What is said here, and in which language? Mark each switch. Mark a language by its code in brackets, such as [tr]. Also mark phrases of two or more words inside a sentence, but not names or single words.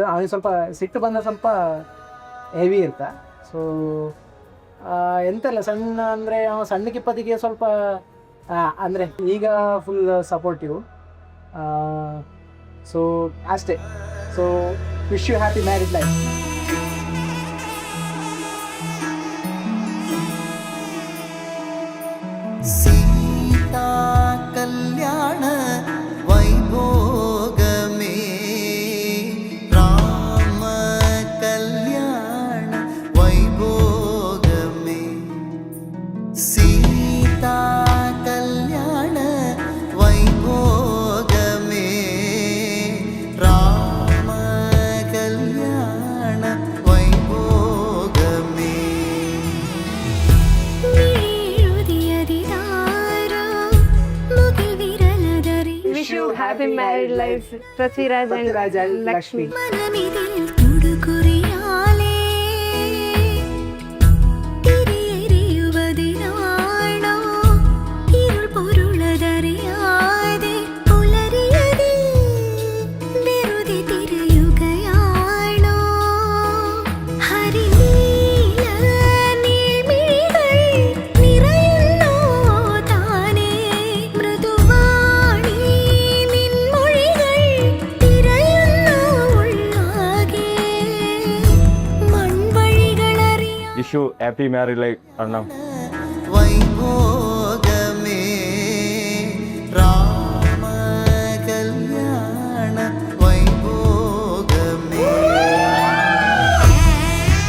[kn] ಅವನಿಗೆ ಸ್ವಲ್ಪ ಸಿಟ್ಟು ಬಂದ ಸ್ವಲ್ಪ ಹೆವಿ ಇರ್ತ. ಸೊ ಎಂತಲ್ಲ, ಸಣ್ಣ ಅಂದರೆ ಅವ ಸಣ್ಣಕ್ಕಿಪ್ಪತ್ತಿಗೆ ಸ್ವಲ್ಪ ಅಂದರೆ ಈಗ [en] full supportive. ಸೊ ಅಷ್ಟೇ. So wish you happy married life. [te] సీతా కళ్యాణ వైభోగమే రామ కళ్యాణ వైభోగమే సీతా కళ్యాణ వైభోగమే రామ కళ్యాణ వైభోగమే राम कल्याण वैभोगमे [en] Wish you happy married life, Prithviraj and Lakshmi. [ml] മനമിതിൽ തുടുകുറിയാലേ തിരിയെരിയുവതിനാണോ ഇരുൾ പൊരുളതറിയാതെ പുലരിയതിൽ വെറുതെ തിരയുകയാണോ ഹരിനീല നീൾമിഴികൾ നിറയുന്നോ താനേ മൃദുവാണി നിൻമൊഴികൾ തിരയുന്നോ ഉള്ളാകെ മൺവഴികളറിയാ. [en] Wish you happy married life, Arnav. [te] వైభోగమే రామ కళ్యాణ వైభోగమే